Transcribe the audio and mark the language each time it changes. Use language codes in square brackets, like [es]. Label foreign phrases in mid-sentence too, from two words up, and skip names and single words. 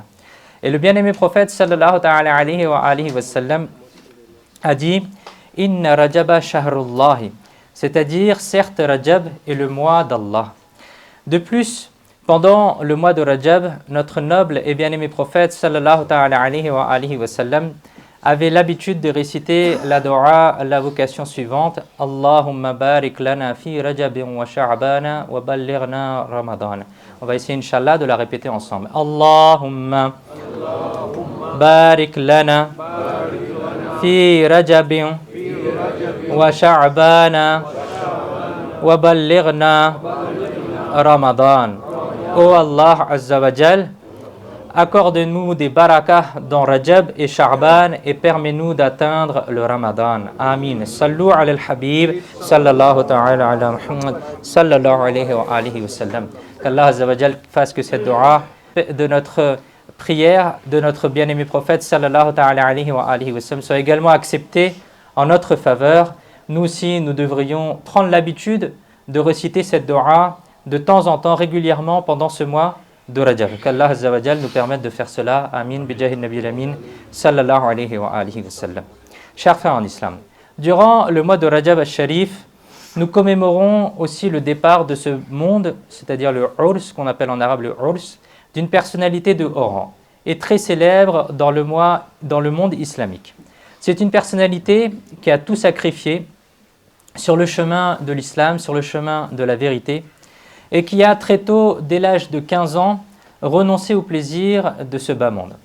[fr] Et le bien-aimé prophète [ar] صلى الله تعالى عليه وسلم [fr] a dit [ar] إن رجب شهر الله, [fr] c'est-à-dire certes Rajab est le mois d'Allah. De plus, pendant le mois de Rajab, notre noble et bien-aimé prophète [ar] صلى الله تعالى عليه وسلم [fr] avait l'habitude de réciter la dua, la vocation suivante. [ar] اللهم بارك لنا في رجب وشعبان وبلغنا رمضان. [fr] On va essayer, Inch'Allah, de la répéter ensemble. [ar] اللهم بارك لنا في رجب وشعبان وبلغنا رمضان. [fr] Ô Allah [ar] عز وجل, [fr] accorde-nous des barakas dans Rajab et Sha'ban et permets-nous d'atteindre le Ramadan. Amin. [ar] صلوا على الحبيب، صلى الله تعالى على محمد، صلى الله عليه وعلى آله وسلم. [fr] Qu'Allah [ar] عز وجل [fr] fasse que cette dua de notre prière, de notre bien-aimé prophète, [ar] صلى الله تعالى عليه وعلى آله وسلم, [fr] soit également acceptée en notre faveur. Nous aussi, nous devrions prendre l'habitude de réciter cette dua de temps en temps, régulièrement pendant ce mois de Rajab. Qu'Allah [ar] عز وجل [fr] nous permette de faire cela. [ar] آمين. بجاه النبي الأمين. صلى الله عليه وعلى آله وسلم. [fr] Chers frères en islam, durant le mois de [ar] رجب الشريف, [fr] nous commémorons aussi le départ de ce monde, c'est-à-dire le Urs, qu'on appelle en arabe le Urs, d'une personnalité de haut rang et très célèbre dans le monde islamique. C'est une personnalité qui a tout sacrifié sur le chemin de l'islam, sur le chemin de la vérité, et qui a très tôt, dès l'âge de 15 ans, renoncé au plaisir de ce bas monde.